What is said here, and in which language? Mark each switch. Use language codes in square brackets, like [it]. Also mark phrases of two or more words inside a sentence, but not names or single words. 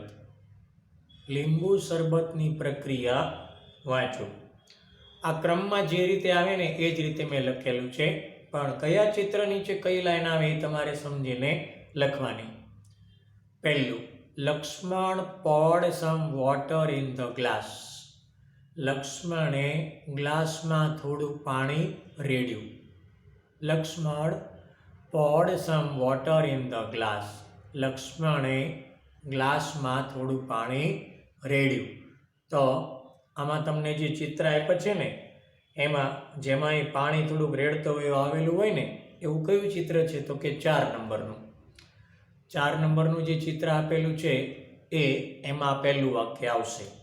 [gu] લીંબુ શરબતની પ્રક્રિયા વાંચો. આ ક્રમમાં જે રીતે આવે ને એ જ રીતે મેં લખેલું છે, પણ કયા ચિત્ર નીચે કઈ લાઈન આવે એ તમારે સમજીને લખવાની. [en] પહેલું, લક્ષ્મણ poured some water in the glass. [gu] લક્ષ્મણે ગ્લાસમાં થોડું પાણી રેડ્યું. [en] લક્ષ્મણ poured some water in the glass. [gu] લક્ષ્મણે ગ્લાસમાં થોડું પાણી રેડ્યું. તો આમાં તમને જે ચિત્ર આપ્યું છે ને એમાં જેમાં એ પાણી થોડુંક રેડતો હોય આવેલું હોય ને એવું કયું ચિત્ર છે તો કે 4 નંબરનું. 4 નંબરનું જે ચિત્ર આપેલું છે એમાં પહેલું વાક્ય આવશે.